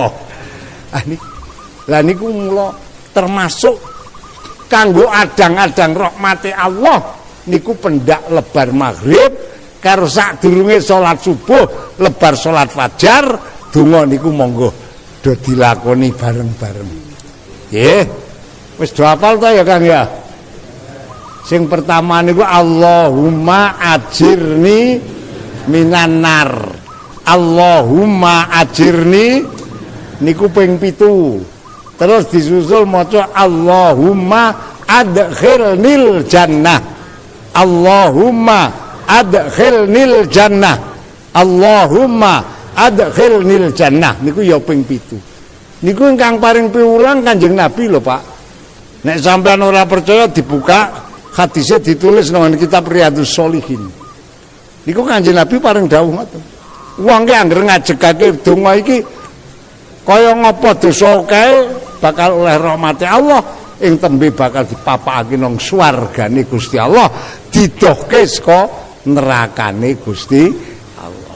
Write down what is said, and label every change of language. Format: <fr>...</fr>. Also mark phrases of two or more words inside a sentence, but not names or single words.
<jv>Lah niku mula termasuk kanggo adang-adang rahmate Allah niku pendak lebar maghrib karo sadurunge salat subuh lebar salat fajar donga niku monggo do dilakoni bareng-bareng. Nggih. Wis do hafal ta ya Kang ya? Sing pertama niku</jv> <ar>اللهم أجرني من النار. اللهم أجرني</ar> <jv>niku ping 7. Terus disusul maca</jv> <ar>اللهم أدخلني الجنة. اللهم أدخلني الجنة. اللهم أدخلني الجنة</ar> <jv>niku ya ping 7. Niku ingkang paring piwulang Kanjeng Nabi lho, Pak. Nek sampean ora percaya dibuka hadisnya ditulis nang kitab Riyadhus Shalihin. Niku Kanjeng Nabi paring dawuh ngoten. Wong ki anggere ngajegake donga iki kaya ngapa dosa kae bakal oleh rahmate Allah ing tembe bakal dipapakake nang swargane Gusti Allah, didohke saka nerakane Gusti Allah.</jv>